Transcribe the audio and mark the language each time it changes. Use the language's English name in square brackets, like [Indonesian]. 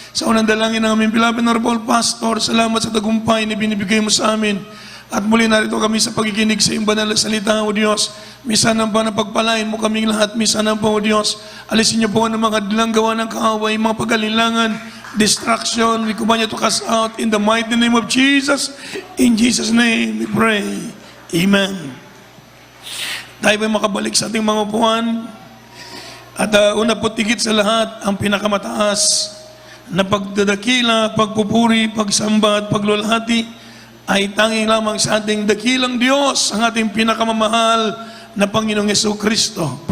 [Filipino] Sa unang dalangin ng aming beloved Honorable Pastor, salamat sa tagumpay na binibigay mo sa amin. At muli narito kami sa pakikinig sa iyong banal na salita, o Diyos. Misanan pa na pagpalain mo kaming lahat. Misanan po, o Diyos. Alisin niyo po ang mga dilang gawa ng kaaway, mga pag-alilangan, distraction. [English] We command you to cast out in the mighty name of Jesus. In Jesus' name we pray. Amen. [Filipino] Tayo ba'y makabalik sa ating mga upuan? At una po tigit sa lahat, ang pinakamataas na pagdadakila, pagpupuri, pagsamba at paglulhati ay tanging lamang sa ating dakilang Diyos, ang ating pinakamamahal na Panginoong Jesucristo.